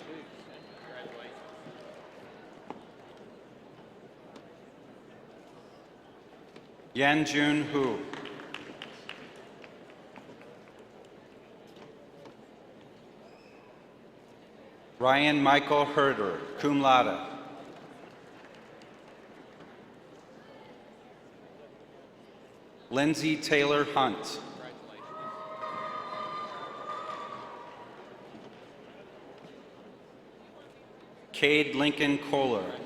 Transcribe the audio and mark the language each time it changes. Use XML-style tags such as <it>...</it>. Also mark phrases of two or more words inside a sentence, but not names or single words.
<en>Yan Jun Hu. Ryan Michael Herder,</en> <la>cum laude.</la> <en>Lindsay Taylor Hunt. Cade Lincoln Kohler.</en>